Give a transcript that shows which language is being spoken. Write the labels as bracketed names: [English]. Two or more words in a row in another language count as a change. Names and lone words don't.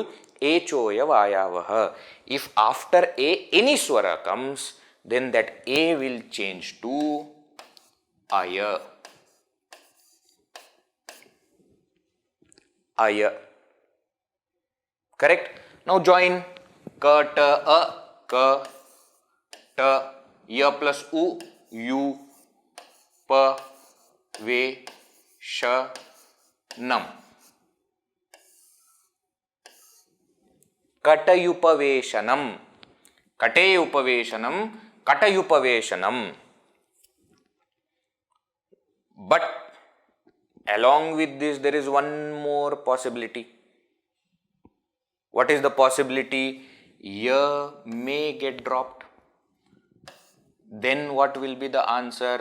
[Sanskrit] एचोऽयवायावः. [English] If after A any swara comes, then that A will change to Aya. Aya. Correct? Now join ka, ta, a, ka, ta, ya plus u, yu, pa, ve, sha, nam. Katayupaveshanam. [Sanskrit] कटयुपवेशनम्। कटयुपवेशनम्. [English] But along with this, there is one more possibility. What is the possibility? Ya may get dropped. Then what will be the answer?